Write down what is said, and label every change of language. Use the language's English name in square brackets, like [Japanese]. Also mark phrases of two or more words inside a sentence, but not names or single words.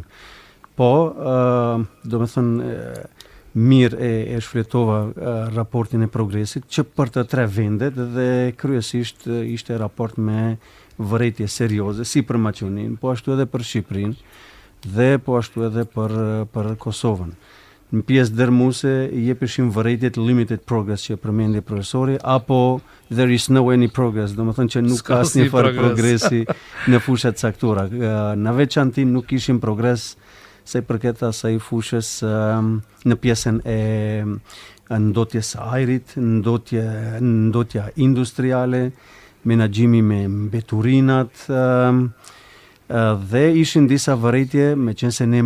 [Albanian] Po, domethënë mirë e shfletova raportin e progresit që për të 3 vendet dhe kryesisht ishte raport me vërejtje serioze, si për Maqedoninë, po ashtu edhe për Shqipërinë dhe po ashtu edhe për Kosovën. Në pjesë dërmuese jepeshin vërejtjet [English] limited progress [Albanian] që përmendi profesori, apo [English] there is no any progress, [Albanian] domethënë që nuk ka asnjë farë progresi në fushat caktuara. Në veçanti nuk kishim progres se përket asaj fushës në pjesën e ndotjes së ajrit, ndotja industriale, menaxhimi me mbeturinat, dhe ishin disa vërejtje, me qenë se ne